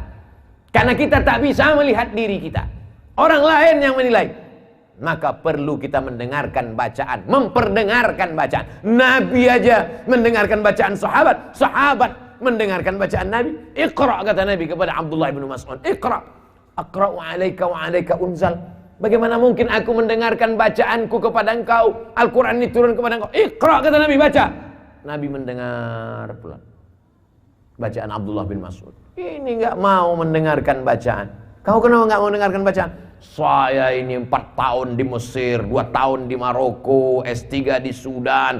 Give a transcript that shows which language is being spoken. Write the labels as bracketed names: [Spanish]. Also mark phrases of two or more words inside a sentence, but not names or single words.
[Indonesian] Karena kita tak bisa melihat diri kita. Orang lain yang menilai. Maka perlu kita mendengarkan bacaan, memperdengarkan bacaan. Nabi aja mendengarkan bacaan sahabat, sahabat mendengarkan bacaan Nabi. Iqra, kata Nabi kepada Abdullah bin Mas'ud. Iqra, [Arabic] أأقرأ عليك وعليك أنزل. [Indonesian] Bagaimana mungkin aku mendengarkan bacaanku kepada engkau? Al-Quran ini turun kepada engkau. Iqra, kata Nabi, baca. Nabi mendengar pelan bacaan Abdullah bin Mas'ud. Ini enggak mau mendengarkan bacaan. Kau kenapa enggak mau mendengarkan bacaan? Saya ini 4 tahun di Mesir, 2 tahun di Maroko, S3 di Sudan.